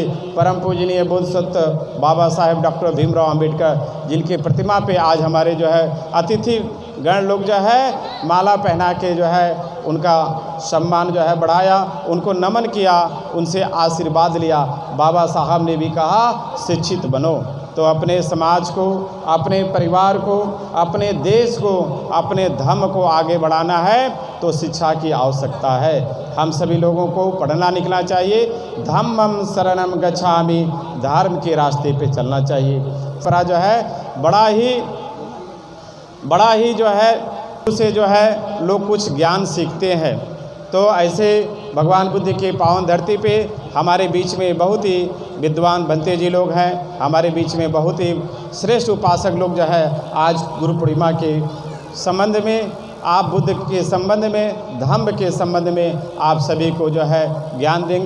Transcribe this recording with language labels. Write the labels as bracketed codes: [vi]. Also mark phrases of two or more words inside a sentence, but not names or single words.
[hi] परम पूजनीय बुद्ध सत्य बाबा साहेब डॉक्टर भीमराव अंबेडकर, जिनकी प्रतिमा पे आज हमारे जो है अतिथि गण लोग जो है माला पहना के जो है उनका सम्मान जो है बढ़ाया, उनको नमन किया, उनसे आशीर्वाद लिया। बाबा साहब ने भी कहा शिक्षित बनो। तो अपने समाज को, अपने परिवार को, अपने देश को, अपने धर्म को आगे बढ़ाना है तो शिक्षा की आवश्यकता है। हम सभी लोगों को पढ़ना लिखना चाहिए। [pi] धम्मं शरणं गच्छामि, [hi] धर्म के रास्ते पे चलना चाहिए। पर जो है बड़ा ही जो है उसे जो है लोग कुछ ज्ञान सीखते हैं। तो ऐसे भगवान बुद्ध की पावन धरती पे हमारे बीच में बहुत ही विद्वान बनते जी लोग हैं, हमारे बीच में बहुत ही श्रेष्ठ उपासक लोग जो है आज गुरु पूर्णिमा के संबंध में, आप बुद्ध के संबंध में, धम्म के संबंध में आप सभी को जो है ज्ञान देंगे।